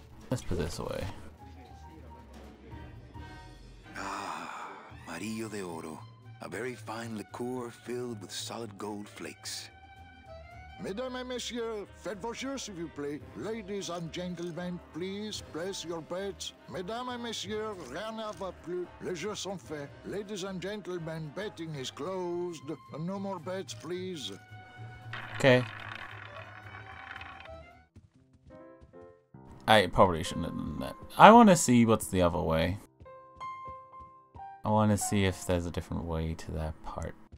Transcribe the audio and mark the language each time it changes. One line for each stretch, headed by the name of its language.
English: Let's put this away. Ah, Marillo de Oro. A very fine liqueur filled with solid gold flakes.
French: Mesdames et messieurs, faites vos jeux s'il vous plaît.
English: Ladies and gentlemen, please place your bets.
French: Mesdames et messieurs, rien ne va plus. Les jeux sont faits.
English: Ladies and gentlemen, betting is closed. No more bets, please. Okay. I probably shouldn't have done that. I want to see what's the other way. I want to see if there's a different way to that part.